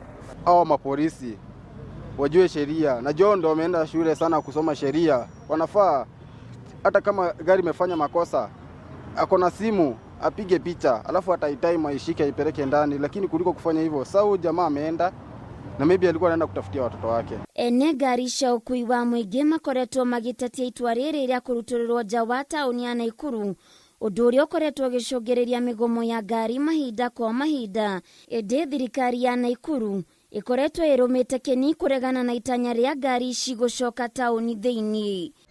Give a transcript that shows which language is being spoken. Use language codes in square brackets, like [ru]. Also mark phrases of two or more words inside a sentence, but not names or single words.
[sw] Hao mapolisi wajue sheria, na John ndio wameenda shule sana kusoma sheria. Wanafaa hata kama gari imefanya makosa, ako na simu apige picha, alafu ataitai maishike aipeleke ndani, lakini kuliko kufanya hivyo. Sasa jamaa ameenda na maybe alikuwa anaenda kutafutia watoto wake. [ki] Ene ngari cia ũkui wa mũingĩ makoretwo magĩtetia itua rĩrĩ rĩa kũrutũrũrwo nja wa taũni ya Naikuru, ũndũ ũrĩa ũkoretwo ũgĩcũngĩrĩria mĩgomo ya ngari mahinda kwa mahinda. Ĩndĩ thirikari ya Naikuru ĩkoretwo ĩrũmĩte kĩni kũregana na itanya rĩa ngari ici gũcoka taũni thĩinĩ.